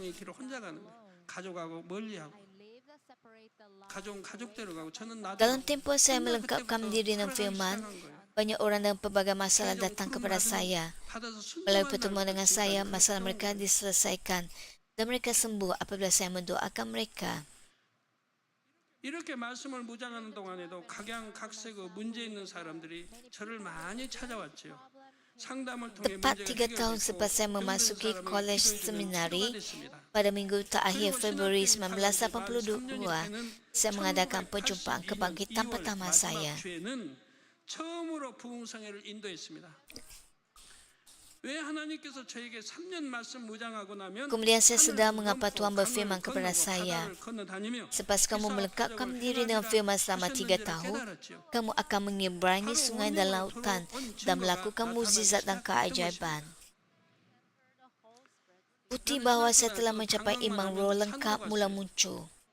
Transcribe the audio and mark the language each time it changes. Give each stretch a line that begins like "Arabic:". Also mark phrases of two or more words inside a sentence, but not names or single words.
Malay: Dalam tempoh saya melengkapkan diri dengan firman, banyak orang dengan pelbagai masalah datang kepada saya. Melalui pertemuan dengan saya, masalah mereka diselesaikan dan mereka sembuh apabila saya mendoakan mereka.
Korean: 이렇게 말씀을 묵상하는 동안에도 각양각색의 문제 있는 사람들이 저를 많이 찾아왔죠.
Malay: Tepat 3 tahun selepas saya memasuki kolej seminari, pada minggu terakhir Februari 1982, saya mengadakan perjumpaan kebangkitan pertama saya.
Korean: 처음으로 부흥성회를 인도했습니다. 왜 하나님께서 저에게 3년 말씀 무장하고 나면
Malay: Kemudian saya sedar mengapa Tuhan berfirman kepada saya, selepas kamu melengkapkan diri dengan firman selama 3 tahun, kamu akan menyeberangi sungai dan lautan dan melakukan mukjizat dan keajaiban. Bukti bahawa saya telah mencapai iman roh lengkap mula muncul.